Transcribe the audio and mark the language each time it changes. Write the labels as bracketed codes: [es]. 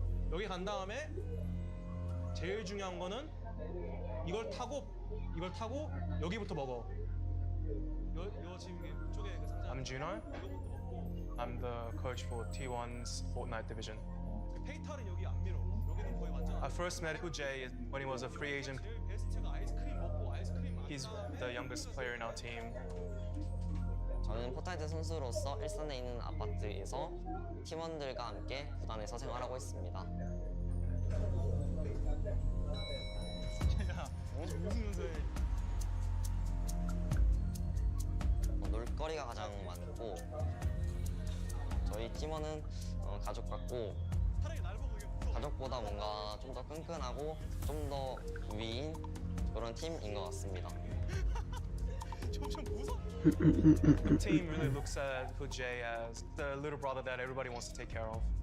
[ko] 여기 간 다음에 제일 중요한 거는 이걸 타고 여기부터 먹어. 요 지금 이쪽에 그 상자. [en] I'm Juno. I'm the coach for T1's Fortnite division. [ko] 페이터는 여기 안 밀어. 여기는 거의 완전. [en] I first met Jay when he was a free agent. [ko] 베스트가 아이스크림 먹고 아이스크림. [en] He's the youngest player in our team. [ko] 저는 포트나이트 선수로서 일산에 있는 아파트에서 팀원들과 함께 구단에서 생활하고 있습니다. 놀거리가 가장 많고 저희 팀원은 가족 같고 가족보다 뭔가 좀 더 끈끈하고 좀 더 위인 그런 팀인 것 같습니다. [en] The team really looks at Jay as the little brother that everybody wants to take care of.